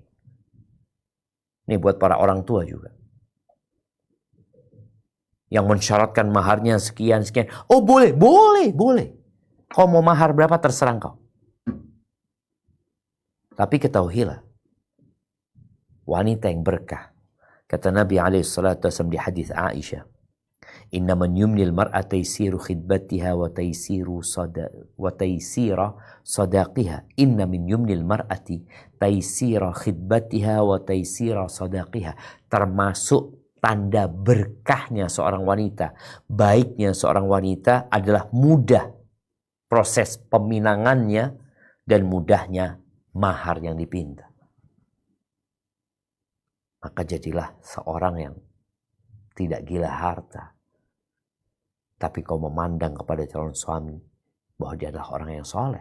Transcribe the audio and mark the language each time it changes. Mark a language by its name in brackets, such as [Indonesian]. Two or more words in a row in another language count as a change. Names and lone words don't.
[Indonesian] Ini buat para orang tua juga. Yang mensyaratkan maharnya sekian. Oh boleh. Kau mau mahar berapa terserah kau. Tapi ketahuilah, wanita yang berkah. Kata Nabi SAW di hadis Aisyah, [Arabic] إن من يمن المرأة تيسير خطبتها وتيسير صداقها. إن من يمن المرأة تيسير خطبتها وتيسير صداقها. [Indonesian] Termasuk tanda berkahnya seorang wanita, baiknya seorang wanita adalah mudah proses peminangannya dan mudahnya mahar yang dipinta. Maka jadilah seorang yang tidak gila harta, tapi kau memandang kepada calon suami bahwa dia adalah orang yang soleh.